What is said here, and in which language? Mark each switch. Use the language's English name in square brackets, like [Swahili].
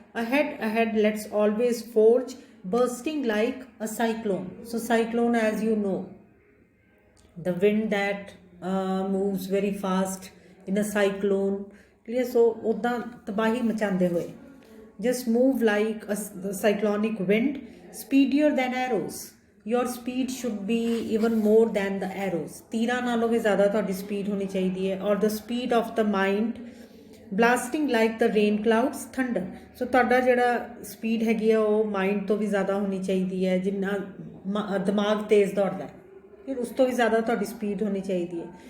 [English] Ahead let's always forge, bursting like a cyclone. So cyclone as you know the wind that moves very fast in a cyclone. Clear? So [Punjabi] ਉੱਦਾਂ ਤਬਾਹੀ ਮਚਾਉਂਦੇ ਹੋਏ, [English] Just move like a cyclonic wind, speedier than arrows. your speed should be even more than the arrows, [Punjabi] ਤੀਰਾਂ ਨਾਲੋਂ ਵੀ ਜ਼ਿਆਦਾ ਤੁਹਾਡੀ speed ਹੋਣੀ ਚਾਹੀਦੀ ਹੈ। [English] or the speed of the mind, blasting like the rain clouds thunder. [Punjabi] ਸੋ ਤੁਹਾਡਾ ਜਿਹੜਾ ਸਪੀਡ ਹੈਗੀ ਆ ਉਹ ਮਾਈਂਡ ਤੋਂ ਵੀ ਜ਼ਿਆਦਾ ਹੋਣੀ ਚਾਹੀਦੀ ਹੈ। ਜਿੰਨਾ ਦਿਮਾਗ ਤੇਜ਼ ਦੌੜਦਾ ਹੈ, ਫਿਰ ਉਸ ਤੋਂ ਵੀ ਜ਼ਿਆਦਾ ਤੁਹਾਡੀ ਸਪੀਡ ਹੋਣੀ ਚਾਹੀਦੀ ਹੈ।